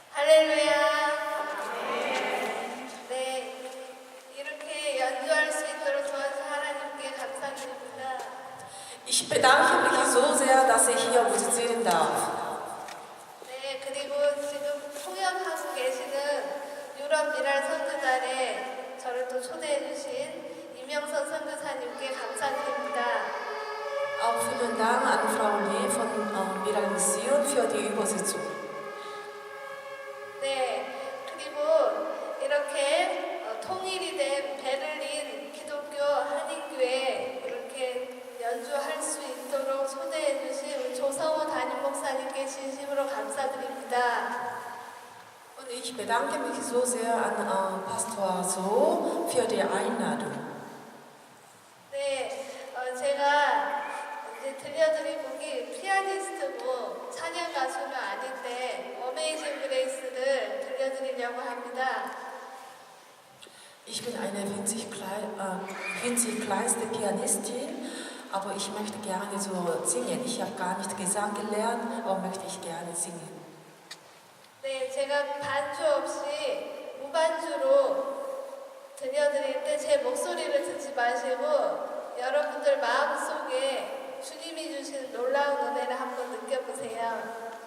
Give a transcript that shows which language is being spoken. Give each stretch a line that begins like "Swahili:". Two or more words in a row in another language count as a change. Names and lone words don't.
Korean: 할렐루야. 네, 이렇게 연주할 수 있도록 도와준 하나님께 감사드립니다.
German: Ich bedanke mich so sehr, dass ich hier musizieren darf.
Korean: 네, 그리고 지금 통역하고 계시는 유럽 미랄 선교단에 저를 또 초대해 주신 이명선 선교사님께 감사드립니다.
German: Auch vielen Dank an Frau Lee von Miral Mission für die Übersetzung.
Korean: 네, 그리고 이렇게 통일이 된 베를린 기독교 한인교회 이렇게 연주할 수 있도록 초대해 주신 우리 조성호 담임 목사님께 진심으로 감사드립니다.
German: Und ich bedanke mich so sehr an Pastor So für die Einladung.
Korean: 네, 제가 이제 들려드릴 곡이 피아니스트고 찬양 가수는 아닌데 어메이징 그레이스를 들려드리려고 합니다.
German: Ich bin eine winzig kleinste Pianistin, aber ich möchte gerne so singen. Ich habe gar nicht Gesang gelernt, aber möchte ich gerne singen.
Korean: 네, 제가 반주 없이 무반주로 들려드릴 때 제 목소리를 듣지 마시고 여러분들 마음속에 주님이 주신 놀라운 은혜를 한번 느껴보세요.